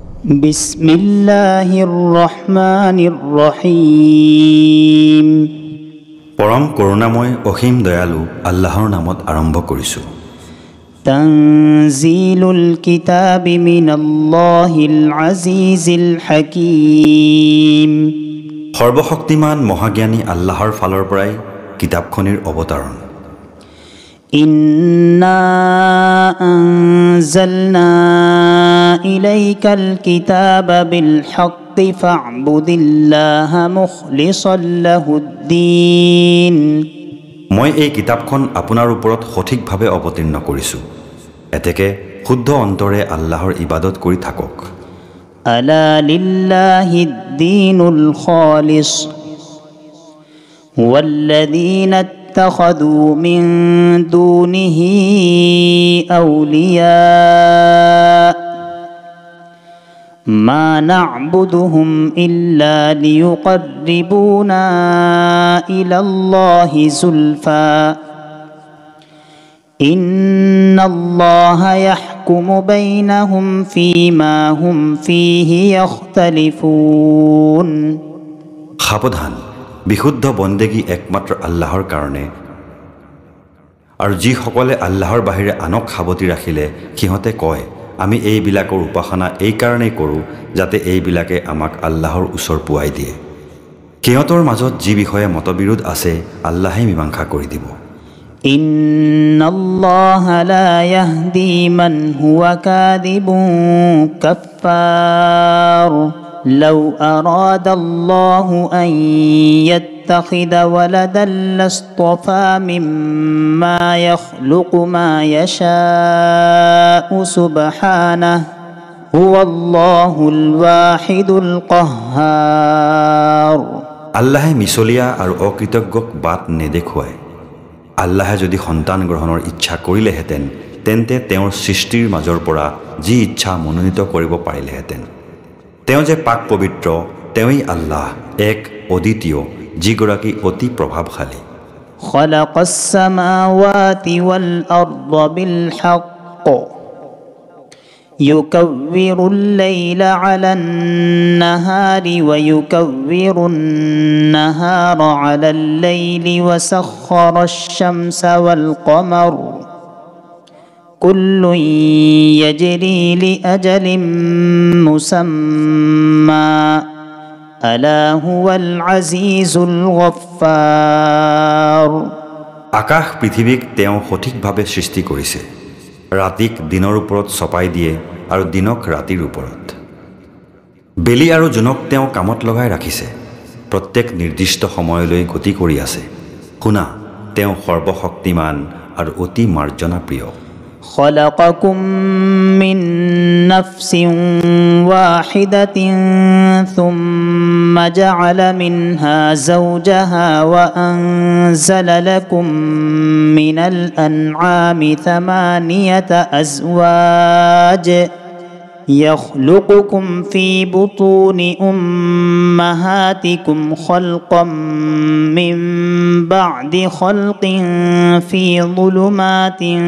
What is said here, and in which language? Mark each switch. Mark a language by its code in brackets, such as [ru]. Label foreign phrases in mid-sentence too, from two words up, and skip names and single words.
[ar] بسم الله الرحمن الرحيم. [as] পৰম করুণাময় অসীম দয়ালু আল্লাহৰ নামত আৰম্ভ কৰিছোঁ। [ar] تنزيل الكتاب من الله العزيز الحكيم. [as] সৰ্বশক্তিমান মহাজ্ঞানী আল্লাহৰ ফালৰ পৰাই কিতাপখনিৰ অৱতাৰণ। [ar] إنا أنزلنا إليك الكتاب بالحق فاعبد الله مخلصا له الدين. [as] মই এই কিতাপখন আপোনাৰ ওপৰত সঠিকভাৱে অৱতীৰ্ণ কৰিছোঁ, এতেকে শুদ্ধ অন্তৰে আল্লাহৰ ইবাদত কৰি থাকক। [ar] ألا لله الدين الخالص والذين اتخذوا من دونه أولياء ما نعبدهم إلا ليقربونا إلى الله زلفى إن الله يحكم بينهم فيما هم فيه يختلفون. [as] সাৱধান, বিশুদ্ধ বন্দেগী একমাত্ৰ আল্লাহৰ কাৰণে, আৰু যিসকলে আল্লাহৰ বাহিৰে আনক সাৱটি ৰাখিলে সিহঁতে কয়, আমি এইবিলাকৰ উপাসনা এই কাৰণেই কৰোঁ যাতে এইবিলাকে আমাক আল্লাহৰ ওচৰ পোৱাই দিয়ে। সিহঁতৰ মাজত যি বিষয়ে মতবিৰোধ আছে আল্লাহে মীমাংসা কৰি দিব। [ar] إن الله لا يهدي من هو كاذب كفار. لو أراد الله أن يتخذ ولدا لاصطفى مما يخلق ما يشاء سبحانه هو الله الواحد القهار. [as] আল্লাহে মিছলীয়া আৰু অকৃতজ্ঞক বাট নেদেখুৱায়। আল্লাহে যদি সন্তান গ্ৰহণৰ ইচ্ছা কৰিলেহেঁতেন তেন্তে তেওঁৰ সৃষ্টিৰ মাজৰ পৰা যি ইচ্ছা মনোনীত কৰিব পাৰিলেহেঁতেন। তেওঁ যে পাক পবিত্ৰ, তেওঁই আল্লাহ, এক অদ্বিতীয়, যিগৰাকী অতি প্ৰভাৱশালী। [ar] خلق السماوات والأرض بالحق يكور الليل على النهار ويكور النهار على الليل وسخر الشمس والقمر كل يجري لأجل مسمى ألا هو العزيز الغفار. [as] আকাশ পৃথিৱীক তেওঁ সঠিকভাৱে সৃষ্টি কৰিছে। ৰাতিক দিনৰ ওপৰত চপাই দিয়ে আৰু দিনক ৰাতিৰ ওপৰত। বেলি আৰু জোনক তেওঁ কামত লগাই ৰাখিছে, প্ৰত্যেক নিৰ্দিষ্ট সময়লৈ গতি কৰি আছে। শুনা, তেওঁ সৰ্বশক্তিমান আৰু অতি মাৰ্জনা প্ৰিয়। [ar] خلقكم من نفس واحدة ثم جعل منها زوجها وأنزل لكم من الأنعام ثمانية أزواج يخلقكم في بطون أمهاتكم خلقا من بعد خلق في ظلمات